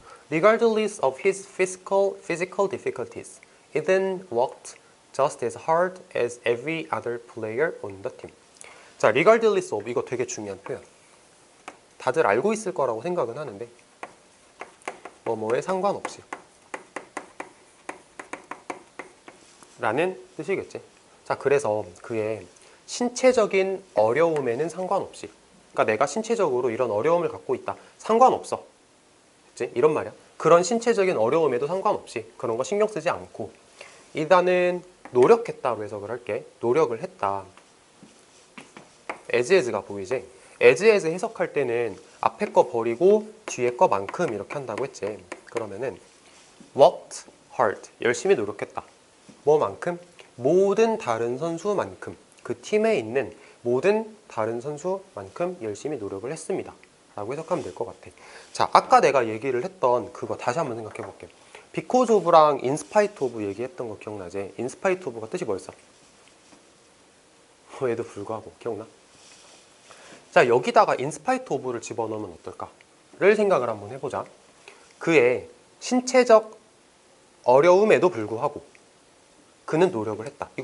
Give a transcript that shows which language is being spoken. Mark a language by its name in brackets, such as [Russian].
[English] Regardless of his physical difficulties, Ethan worked just as hard as every other player on the team. [Korean] 자, regardless of, 이거 되게 중요한 표현. 다들 알고 있을 거라고 생각은 하는데, 뭐뭐에 상관없이 라는 뜻이겠지. 자, 그래서 그의 신체적인 어려움에는 상관없이, 그러니까 내가 신체적으로 이런 어려움을 갖고 있다, 상관없어. 그치? 이런 말이야. 그런 신체적인 어려움에도 상관없이 그런 거 신경 쓰지 않고, 이단은 노력했다로 해석을 할게. 노력을 했다. as가 보이지? as 해석할 때는 앞에 거 버리고 뒤에 거만큼 이렇게 한다고 했지. 그러면은 worked hard. 열심히 노력했다. 뭐만큼? 모든 다른 선수만큼. 그 팀에 있는 모든 다른 선수만큼 열심히 노력을 했습니다. 라고 해석하면 될 것 같아. 자, 아까 내가 얘기를 했던 그거 다시 한번 생각해 볼게. because of랑 in spite of 얘기했던 거 기억나지? in spite of가 뜻이 뭐였어? 에도 불구하고 기억나? 자, 여기다가 in spite of를 집어넣으면 어떨까를 생각을 한번 해보자. 그의 신체적 어려움에도 불구하고 그는 노력을 했다.